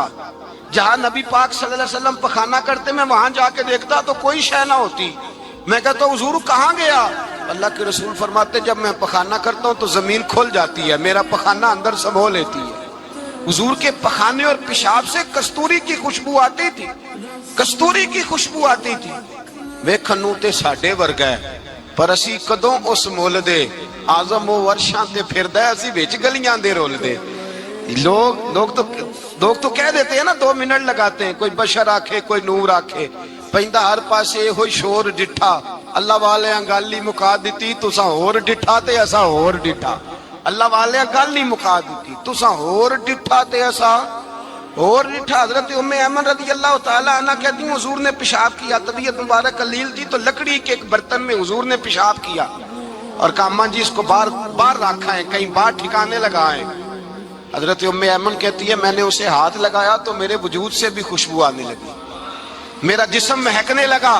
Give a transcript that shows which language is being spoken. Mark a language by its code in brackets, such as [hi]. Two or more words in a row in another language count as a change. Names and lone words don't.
[ur] جہاں نبی پاک صلی اللہ علیہ وسلم پخانہ کرتے میں وہاں جا کے دیکھتا تو کوئی شے نہ ہوتی. میں کہتا ہوں حضور کہاں گیا؟ اللہ کے رسول فرماتے جب میں پخانہ کرتا ہوں تو زمین کھل جاتی ہے, میرا پخانہ اندر سمو لیتی ہے. حضور کے پخانے اور پیشاب سے کستوری کی خوشبو آتی تھی, کستوری کی خوشبو آتی تھی. [pa] ویکھنوں تے ساڈے ورگا ہے پر اسی کدوں اس مول دے, آزم و ورشاں تے پھردا اسی وچ گلیاں دے رول دے. [ur] لوگ تو کہہ دیتے ہیں نا 2 منٹ لگاتے ہیں, [pa] کوئی بشر آکھے کوئی نور آکھے, پہندا ہر پاسے ہوئی شور ڈٹھا, اللہ والے گل ہی مکا دیتی تساں ہور ڈٹھا تے اساں ہور ڈٹھا. اللہ والے گل ہی مکا دیتی تساں ہور ڈٹھا تے اساں اور ڈٹھا. [ur] حضرت ام ایمن رضی اللہ تعالی عنہ کہتی ہیں حضور نے پیشاب کیا, طبیعت مبارک قلیل تھی, تو لکڑی کے ایک برتن میں حضور نے پیشاب کیا اور کہا اماں جی اس کو باہر رکھا ہے, کہیں باہر ٹھکانے لگائیں. حضرت ام ایمن کہتی ہے میں نے اسے ہاتھ لگایا تو میرے وجود سے بھی خوشبو آنے لگی, میرا جسم مہکنے لگا.